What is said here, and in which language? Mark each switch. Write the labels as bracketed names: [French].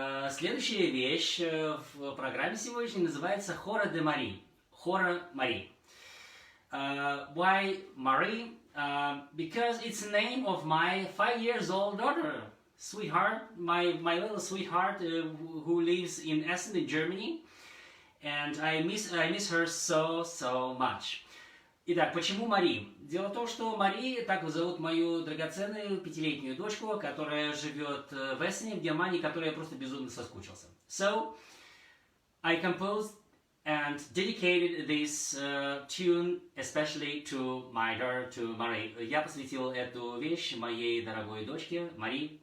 [Russian] Следующая вещь в программе сегодняшней называется Hora de Marie. [English] Hora Marie. Why Marie? Because it's the name of my 5 years old daughter, sweetheart, my little sweetheart who lives in Essen in Germany, and I miss her so much. [Russian] Итак, почему Мари? Дело в том, что Мари, так зовут мою драгоценную 5-летнюю дочку, которая живет в Эссене, в Германии, которой я просто безумно соскучился. [English] So, I composed and dedicated this tune especially to my daughter, to Marie. [Russian] Я посвятил эту вещь моей дорогой дочке, Мари.